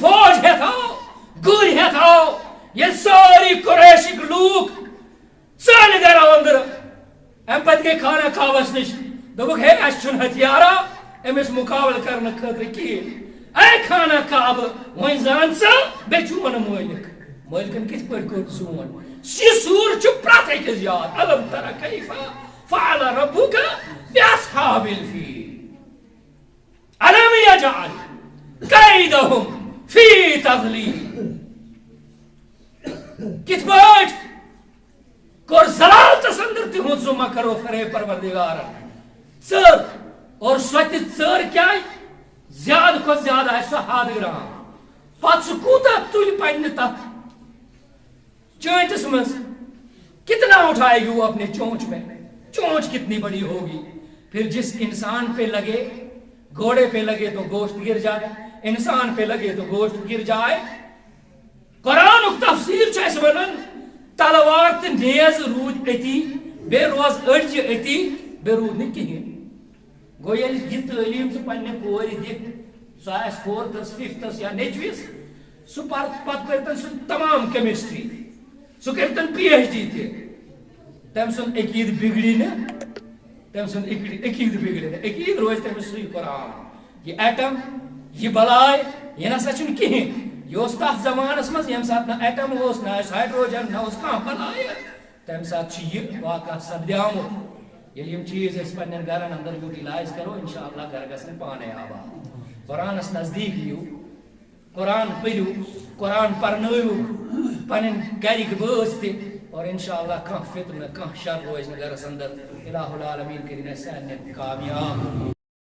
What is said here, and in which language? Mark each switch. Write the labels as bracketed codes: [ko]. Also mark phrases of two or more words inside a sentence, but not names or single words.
[ks] فوج ہٮ۪تھ آو گُرۍ ہٮ۪تھ آو ییٚلہِ سٲری قُریشٕکۍ لوٗکھ ژٲلۍ گرو أنٛدرٕ امہِ پتہٕ گٔے خانہ کعبس نِش دوٚپُکھ ہے اسہِ چھُنہٕ ہتھیارا أمِس مُقابلہٕ کرنہٕ خٲطرٕ کِہیٖنۍ اے خانہ کعبہٕ وۄنۍ زان ژٕ بیٚیہِ چون مٲلِک مٲلکن کِتھ پٲٹھۍ کوٚر سون یہِ سوٗر چھُ پرٛٮ۪تھ أکِس یاد [ar] الم تر کیف فعل ربک باصحاب الفیل يجعل كيدهم في تضليل. [ks] کت پٲٹھۍ کوٚر ضلالتس اندر تِہُنٛد سُہ مکر و فریب پروردگارن ژٔر اور سۄ تہِ ژٔر کیٛازِ زیادٕ کھۄتہٕ زیادٕ آسہِ سۄ حد گرام پتہٕ سُہ کوٗتاہ تُلہِ پننہِ تتھ چونچس منٛز [ur] کتنا اٹھائے گی وہ اپنے چونچ میں چونچ کتنی بڑی ہوگی پھر جس انسان پہ لگے گھوڑے پہ لگے تو گوشت گر جائے انسان پہ لگے تو گوشت گر جائے. [ks] قرآن تفسیر چھِ اَسہِ وَنان تلوار تہٕ نیز روٗد أتی بیٚیہِ روز أڑجہِ أتی بیٚیہِ روٗد نہٕ کِہیٖنۍ. گوٚو ییٚلہِ یہِ تعلیٖم ژٕ پننہِ کورِ دِکھ سۄ آسہِ 4th 5th یا نیٚچوِس سُہ پتہٕ کٔرتن سُہ تمام کیمسٹری سُہ کٔرتن PhD تہِ تٔمۍ سُنٛد عقیٖدٕ بگڑی نہٕ تٔمۍ سُنٛد عقیٖدٕ بگڑِ نہٕ عقیٖدٕ روزِ تٔمِس سُے قرآن. یہِ ایٹم یہِ بلاے یہِ نسا چھُنہٕ کِہیٖنۍ. یہ اوس تتھ زمانس منٛز ییٚمہِ ساتہٕ نہٕ ایٹم اوس نہ ٲسۍ ہایڈروجن نہ اوس کانٛہہ بلاے تمہِ ساتہٕ چھُ یہِ واقعہ سپدیومُت. ییٚلہِ یِم چیٖز أسۍ پننٮ۪ن گرن اندر یوٹیلائز کرو انشاءاللہ گھر گژھن پانے آباد. قرآنس نزدیٖک یِیِو قرآن پٔرِو قرآن پرنٲیِو پنٕنۍ گرِکۍ بٲژ تہِ اور انشاءاللہ کانٛہہ فتنہٕ کانٛہہ شر روزِ نہٕ گرس اندر. الہ العالمیٖن کٔرِنۍ اَسہِ سارنٕے کامیاب.